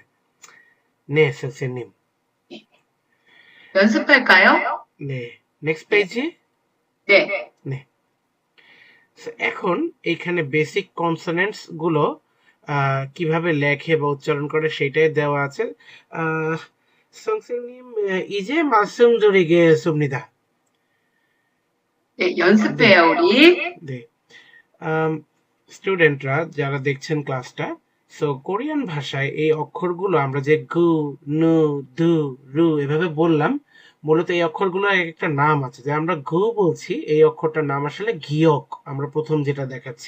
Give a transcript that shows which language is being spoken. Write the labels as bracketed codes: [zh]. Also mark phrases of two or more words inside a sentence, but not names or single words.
[ko] 네, 선생님. 연습할까요? [en] নে, next page. [ko] 네. [bn] নে, So, এখন এইখানে [en] basic consonants [bn] গুলো কিভাবে লেখে বা উচ্চারণ করে সেটাই দেওয়া আছে। [ko] 선생님, 이제 말씀드리겠습니다. 네, 연습해요, 우리. 네. [bn] স্টুডেন্টরা যারা দেখছেন ক্লাসটা, সো কোরিয়ান ভাষায় এই অক্ষরগুলো আমরা যে গু, নু, দু, রু এভাবে বললাম, মূলত এই অক্ষরগুলোর এক একটা নাম আছে। যে আমরা গু বলছি, এই অক্ষরটার নাম আসলে গিয়ক, আমরা প্রথম যেটা দেখাচ্ছি।